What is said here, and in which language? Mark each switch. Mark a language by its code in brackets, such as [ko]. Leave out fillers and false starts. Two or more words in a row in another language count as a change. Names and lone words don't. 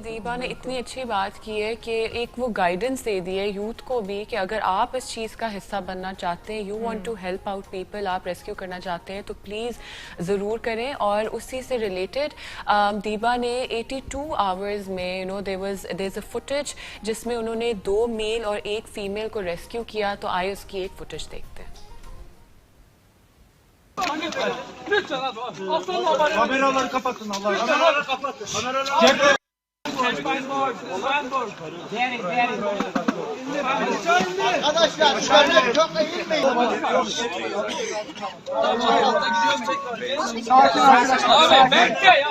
[ur] دیپا نے اتنی اچھی بات کی ہے کہ ایک وہ گائیڈنس دے دی ہے یوتھ کو بھی کہ اگر آپ اس چیز کا حصہ بننا چاہتے ہیں, [en] you want to help out people, [ur] آپ ریسکیو کرنا چاہتے ہیں تو پلیز ضرور کریں. اور اسی سے ریلیٹڈ دیپا نے 82 آورز میں [en] there is a footage [ur] جس میں انہوں نے 2 میل اور 1 فیمیل کو ریسکیو کیا، تو آئیے اس کی ایک فوٹیج دیکھتے ہیں. [tr] Kameraları kapatın Allah. Kameraları kapatın. Kameraları. Arkadaşlar şöyle çok eğilmeyin. Abi bekle ya.